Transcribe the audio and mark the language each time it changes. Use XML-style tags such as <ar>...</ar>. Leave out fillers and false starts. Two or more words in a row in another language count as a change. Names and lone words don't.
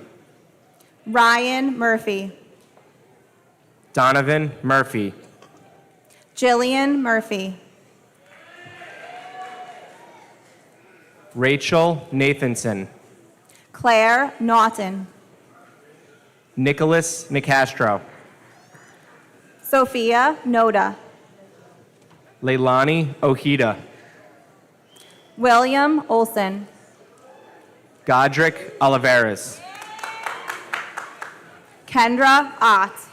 <en>Ryan Murphy. Donovan Murphy. Jillian Murphy. Rachel Nathanson. Claire Naughton. Nicholas Nicastro. Sophia Noda. Leilani Ojeda. William Olson. Godric Oliveras. Kendra Ott.</en>